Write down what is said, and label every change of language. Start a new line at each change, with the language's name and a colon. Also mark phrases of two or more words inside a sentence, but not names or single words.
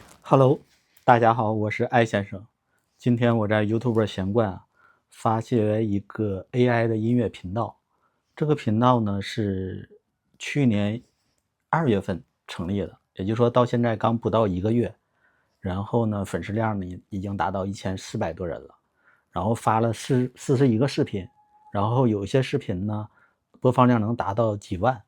Chinese: Hello，大家好，我是艾先生。今天我在 YouTube 闲逛發现一个 AI 的音樂頻道。這個頻道呢是去年2月份成立的，也就是說到現在剛不到1個月。然後呢，粉絲量呢已經達到1400多人了。然後發了41個視頻，然後有些視頻呢播放量能達到幾萬。